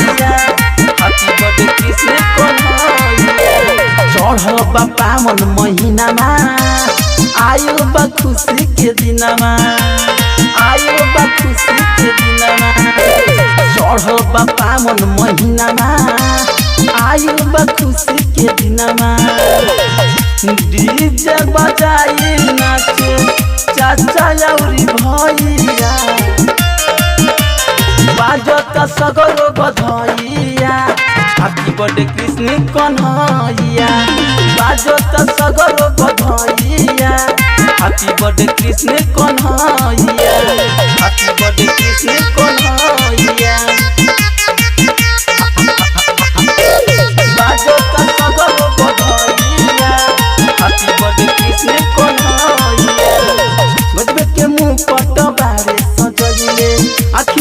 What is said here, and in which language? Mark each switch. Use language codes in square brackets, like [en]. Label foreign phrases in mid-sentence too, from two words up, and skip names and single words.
[bho] बधाइया [en] Happy birthday [bho] कृष्ण कन्हैया चढ़ल बा पावन महीनामा आयो बा खुशी के दिनमा आयो बा खुशी के दिनमा चढ़ल बा पावन महीनामा आयो बा खुशी के दिनमा डीजे बजाई नाचे चाचा औरी भैया बाजो त सगर बधाइया [en] Happy birthday [bho] कृष्ण कन्हैया बाजो त सगर बधाइया [en] Happy birthday [bho] कृष्ण कन्हैया [en] Happy birthday [bho] कृष्ण कन्हैया बाजो त सगर बधाइया [en] Happy birthday [bho] कृष्ण कन्हैया गजबे के मुंह पट बारे सजइले आँखी